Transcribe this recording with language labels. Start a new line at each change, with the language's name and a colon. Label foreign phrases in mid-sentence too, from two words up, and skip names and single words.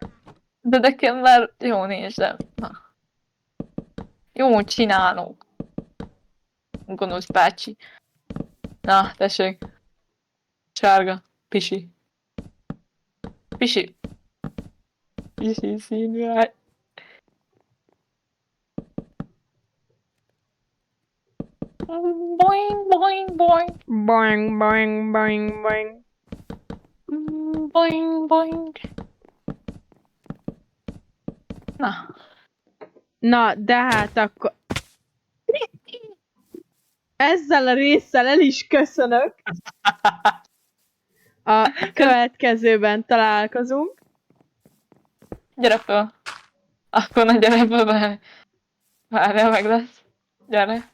Hungarian: De nekem már jó nézem. Na. Jó csinálok. Gonosz bácsi. Na, tessék. Sárga. Pisi. Pisi. Pisi színű ágy. Boing, boing, boing. Boing, boing, boing, boing. Boing, boing. Na. Na, de hát akkor... Ezzel a résszel el is köszönök. A következőben találkozunk. Gyere föl. Akkor na gyere föl, várjál meg lesz.